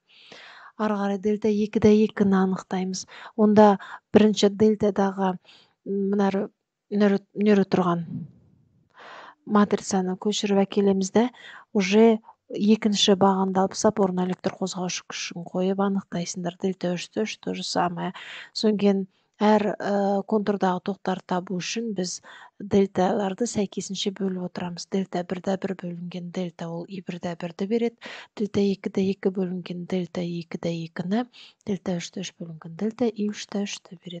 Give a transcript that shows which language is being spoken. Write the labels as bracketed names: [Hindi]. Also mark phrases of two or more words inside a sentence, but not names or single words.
[Kazakh] Ары қарай дельта-2-2-ні анықтаймыз. Онда бірінші дельтадағы мына тұрған матрицаны көшіріп әкелеміз де, уже екінші бағанды алып тастап, орнына электр қозғаушы күшін қойып анықтайсыңдар. [Russian] Дельта-3-3 то же самое. [Kazakh] Содан кейін әр контурдағы тоқтарды табу үшін біз дельталарды сәйкесінше бөліп отырамыз. Дельта-1-1 бөлінген дельта ол i1-1-ді береді. Дельта-2-2 бөлінген дельта-2-2-ні, дельта-3-3 бөлінген дельта i3-3-ді береді.